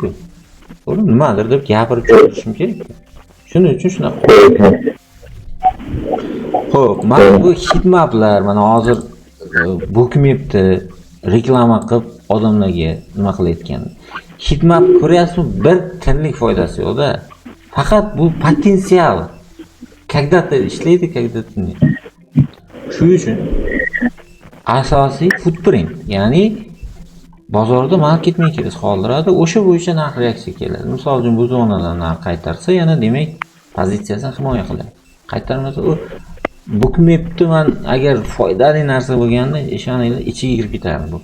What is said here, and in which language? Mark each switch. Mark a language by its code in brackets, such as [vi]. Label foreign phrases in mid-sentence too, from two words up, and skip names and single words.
[uz] To'g'ri, nimadir deb gapirib tushuntirishim kerak. Shuning uchun shunaqa qo'ydim. Xo'p, mana bu hitmaplar mana hozir Bookmap'da reklama qilib odamlarga nima qilayotgan. Hitmap ko'ryapsizmi? Bir tiyinlik foydasi yo'q-da. Faqat bu potensial. Когда-то ishlaydi, [ru] когда-то нет. [uz] Shuning uchun asosiy footprint, ya'ni bozorda market-makers qoldiradi, o'sha bo'yicha narx reaksiya keladi. Misol uchun bu zonadan narx qaytarsa, yana demak pozitsiyasini himoya qiladi. Qaytarmasa u Bookmap'da men agar foydali narsa bo'lganda, ishoninglar ichiga kirib ketardi bu.